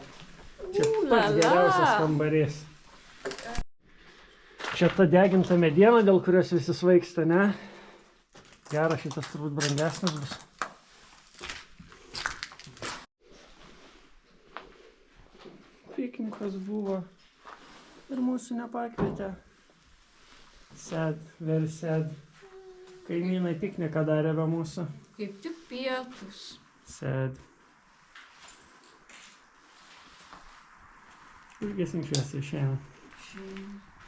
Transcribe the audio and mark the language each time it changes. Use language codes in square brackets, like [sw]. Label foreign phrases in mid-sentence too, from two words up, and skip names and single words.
[lt] Čia pats geriausias kambarys. Čia ta deginta mediena, dėl kurios visi svaigsta, ne? Geras, šitas turbūt brangesnis bus. Piknikas buvo ir mūsų nepakvietė. [en] Sad, very sad. [lt] Kaimynai pikniką darė be mūsų. Kaip tik pietus. [en] Sad. [lt] Užgesim šviesą išėjome.